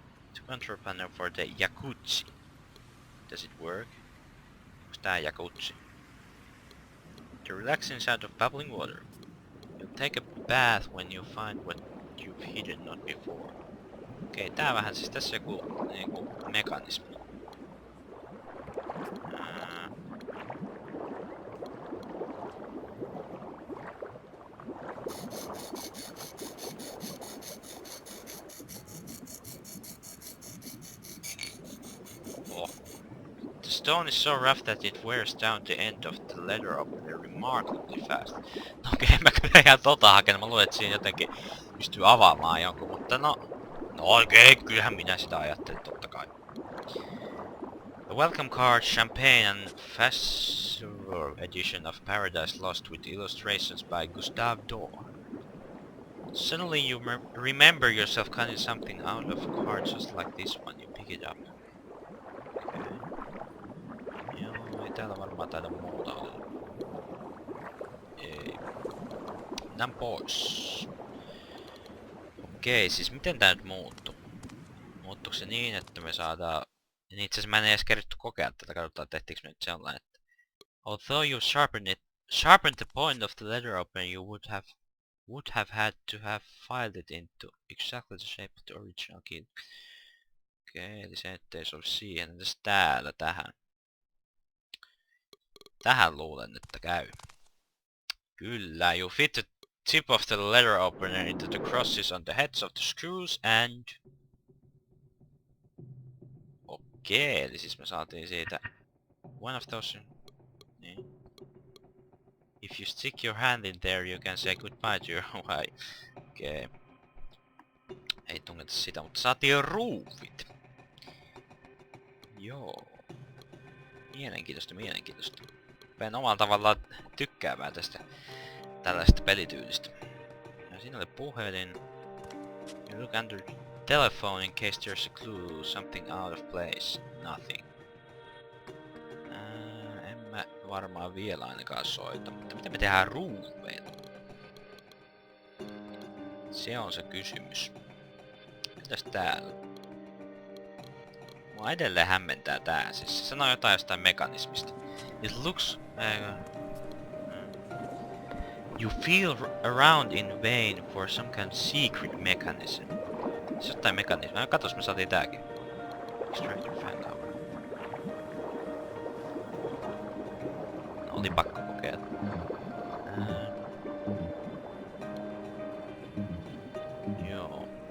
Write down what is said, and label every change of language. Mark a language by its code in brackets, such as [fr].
[en] It's a control panel for the jacuzzi. Does it work? [fi] Onks tää jacuzzi? [en] The relaxing sound of bubbling water. You'll take a bath when you find what you've hidden not before. [fi] Okei, tää vähän siis tässä joku niinku mekanismi. [en] The stone is so rough that it wears down the end of the letter opener remarkably fast. [fi] No okei, mä kyllä ihan hakenut. Mä luulen, että siinä jotenkin pystyy avaamaan jonkun, mutta no okei, kyllähän minä sitä ajattelin, totta kai. [en] A welcome card, champagne and festival edition of Paradise Lost with illustrations by Gustave Doré. Suddenly you remember yourself cutting something out of a card just like this one. You pick it up. Okay. [fi] Joo, ei täällä varmaan taida muuta olla. Ei. Mennään pois. Okei, siis miten tää nyt muuttuu? Muuttuuko se niin, että me saadaan... Niin itse asiassa mä en edes keritty kokea tätä, katsotaan tehtiinkö me nyt sellainen, että... [en] Although you sharpened the point of the letter opener, you would have had to have filed it into exactly the shape of the original key. [fi] Okei, eli se ettei sovi siihen. Entäs täällä tähän? Tähän luulen, että käy. Kyllä, [en] you fit the tip of the letter opener into the crosses on the heads of the screws and... [fi] Okei, eli siis me saatiin siitä... [en] One of those... Niin. If you stick your hand in there, you can say goodbye to your wife. [fi] Okei. Ei tungeta sitä, mutta saatiin ruuvit. Joo. Mielenkiintoista. Rupean omalla tavallaan tykkäämään tästä tällaista pelityylistä. Ja siinä oli puhelin. [en] You look under telephone in case there's a clue, something out of place. Nothing. [fi] En mä varmaan vielä ainakaan soita, mutta mitä me tehdään ruuveilla? Se on se kysymys. Mitäs täällä? Mua edelleen hämmentää tää, siis se sanoo jotain jostain mekanismista. [en] It looks... You feel around in vain for some kind of secret mechanism. [fi] Se jotain mekanismia. Katos, me saatiin tääkin. [en] Extractor fan cover. [fi] No, oli pakko kokeilla. Joo.